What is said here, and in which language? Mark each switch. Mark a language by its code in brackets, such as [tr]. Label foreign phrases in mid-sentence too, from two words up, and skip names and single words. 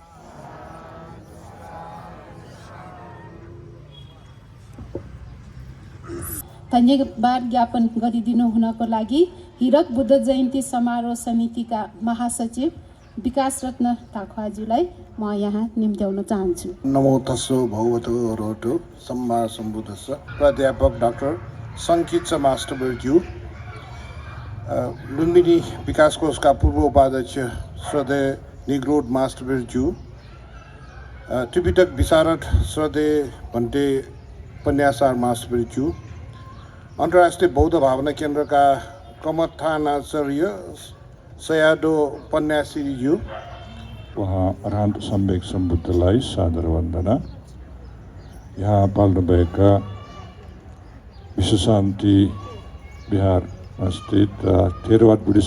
[ne] धन्यवाद ज्ञापन गरिदिनु हुनको लागि हिरक बुद्ध जयन्ती समारोह समितिका महासचिव विकास रत्न थाकुवाज्यूलाई म यहाँ निम्त्याउन चाहन्छु। [pi] नमो तस्सो भगवतो अरहतो सम्मा सम्बुद्धस्स। [ne] प्राध्यापक डाक्टर सङ्कित मास्टरज्यू, लुम्बिनी विकास कोषका पूर्व उपाध्यक्ष श्रद्धेय निग्रोध मास्टरज्यू, त्रिपिटक विशारद श्रद्धेय भन्ते उपन्यासकार मास्टरज्यू, अन्तर्राष्ट्रिय बौद्ध भावना केन्द्रका कमथानाचार्य सयादो उपन्यासीज्यू, उहाँ अरहत सम्यक सम्बुद्धलाई सादर वन्दना। यहाँ पाल्नुभएका विश्व शान्ति बिहार स्थित थेरवाद बुद्धिस्ट